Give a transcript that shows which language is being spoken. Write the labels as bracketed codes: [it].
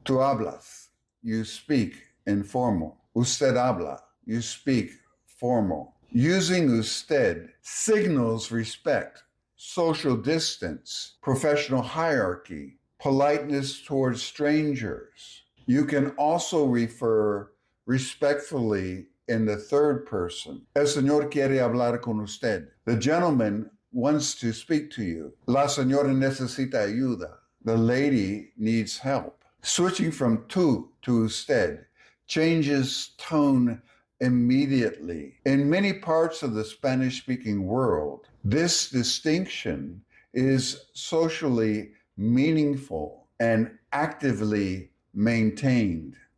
[es] Tu hablas, [en] you speak, informal. [es] Usted habla, [en] you speak, formal. Using usted signals respect, social distance, professional hierarchy, politeness towards strangers. You can also refer respectfully in the third person. [es] El señor quiere hablar con usted. [en] The gentleman wants to speak to you. [es] La señora necesita ayuda. [en] The lady needs help. Switching from tú to usted changes tone immediately. In many parts of the Spanish-speaking world, this distinction is socially meaningful and actively maintained.